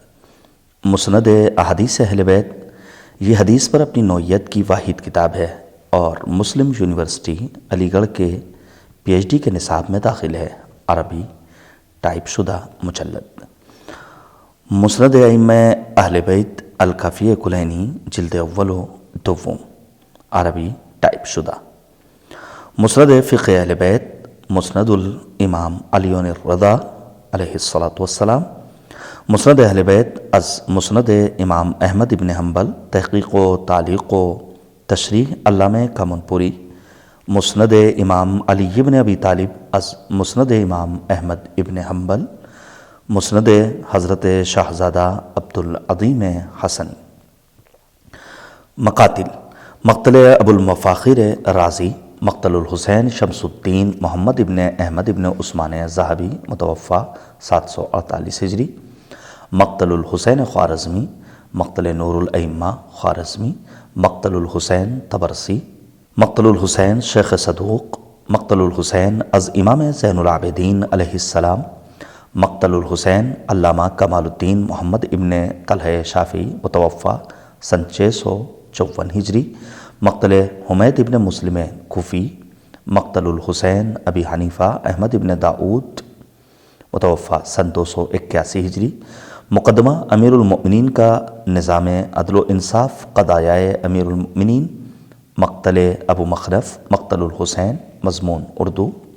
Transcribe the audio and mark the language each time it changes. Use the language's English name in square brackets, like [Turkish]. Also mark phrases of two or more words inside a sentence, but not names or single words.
[Urdu] مسند احادیث اہل بیت، یہ حدیث پر اپنی نوعیت کی واحد کتاب ہے اور مسلم یونیورسٹی علی گڑھ کے پی ایچ ڈی کے نصاب میں داخل ہے۔ عربی ٹائپ شدہ مجلد۔ مسند ائمہ اہل بیت الکافی کلینی جلد اول و دوم، عربی ٹائپ شدہ۔ مسند فقہ اہل بیت، مسند الامام علی الرضا [Arabic] علیہ الصلاۃ والسلام، [Urdu] مسند اہل بیت از مسند امام احمد ابن حنبل، تحقیق و تعلیق و تشریح علامہ کامون پوری، مسند امام علی ابن ابی طالب از مسند امام احمد ابن حنبل، مسند حضرت شاہزادہ عبدالعظیم حسنی۔ مقاتل: مقتل ابو المفاخر رازی، مقتل الحسین شمس الدین محمد ابن احمد ابن عثمان ذہبی متوفی 748 ہجری، مقتل الحسین خوارزمی، مقتل نور الائمہ خوارزمی، مقتل الحسین طبرسی، مقتل الحسین شیخ صدوق، مقتل الحسین از امام زین العابدین [Arabic] علیہ السلام، [Urdu] مقتل الحسین علامہ کمال الدین محمد ابن طلحہ شافعی متوفی سن 654 ہجری، مقتل حمید ابن مسلم کوفی، مقتل الحسین ابی حنیفہ احمد ابن داؤد متوفی سن 281 ہجری، مقدمہ امیر المؤمنین کا نظام عدل و انصاف قضایائے امیر المؤمنین، مقتل ابو مخرف، مقتل الحسین مضمون اردو،